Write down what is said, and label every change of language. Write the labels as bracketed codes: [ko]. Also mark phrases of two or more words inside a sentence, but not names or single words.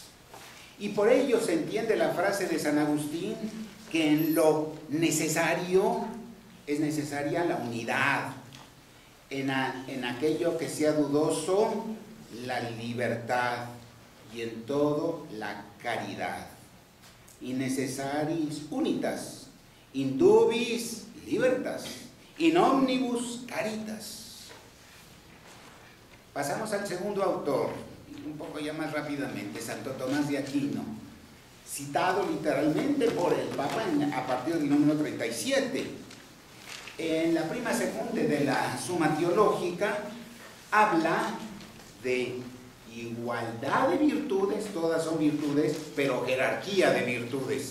[es] Y por ello se entiende la frase de San Agustín que en lo necesario es necesaria la unidad. En aquello que sea dudoso, la libertad, y en todo la caridad. [la] In necessaris unitas, in dubis libertas, in omnibus caritas. [es] Pasamos al segundo autor, un poco ya más rápidamente, Santo Tomás de Aquino, citado literalmente por el Papa a partir del número 37. En la [la] prima secunde [es] de la Summa Theologica habla de igualdad de virtudes, todas son virtudes, pero jerarquía de virtudes.